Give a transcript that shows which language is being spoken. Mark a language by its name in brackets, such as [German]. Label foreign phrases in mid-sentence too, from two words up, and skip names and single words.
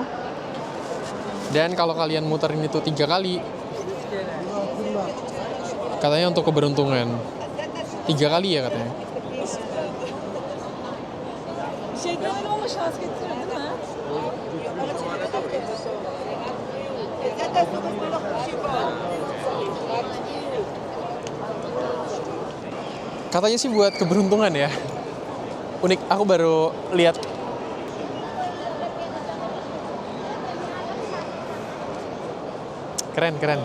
[Indonesian] Dan kalau kalian muterin itu 3 kali, katanya untuk keberuntungan. 3 kali ya katanya. [Turkish] Şeyden olma şans getirir değil mi? [Indonesian] Katanya sih buat keberuntungan ya. Unik, aku baru lihat. Keren.